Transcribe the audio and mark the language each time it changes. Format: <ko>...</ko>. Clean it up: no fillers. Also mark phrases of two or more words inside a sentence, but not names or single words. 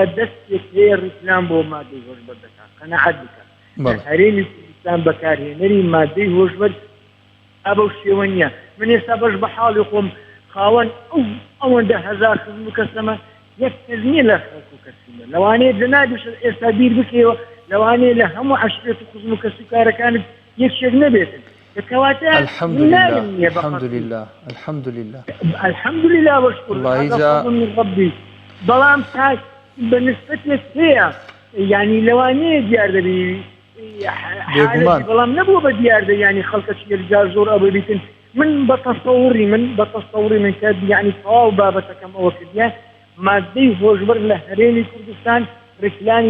<ckb>دەستێک هەیە ڕیکلام بۆ مادەی هۆشبەر دەکات قەنەعەت بکات هەرێمی کوردستان بەکارهێنەری مادەی هۆشبەر ئەبەو شێوە نییە من ئێستا بەش بە حاڵی خۆم خاوەن ئەوەندە هەزار خزم و کەسەمە یەک کەس نییە لە خەڵک و کەسیمە لەوانەیە لەنادیش ئێستا بیر بکەوە لەوانەیە لە هەموو عەشرێت و خزم و کەس و کارەکانت یەکشێک نەبێتن کەواتە</ckb> <ar>الحمد لله واشكر من ربي</ar> <ckb>بەڵام تاک بە نسبەتێک هەیە یعنی لەوانەیە دیار دەبی بەڵام نەبووە بە دیاردە ینی خەڵکەش یەکجار زۆر ئەوە بیتن من بە تەسەووری من کە یعنی تەواو بابەتەکەم ئەوە کردیان مادەی هۆشبەر لە هەرێمی کوردستان ڕیکلامی</ckb>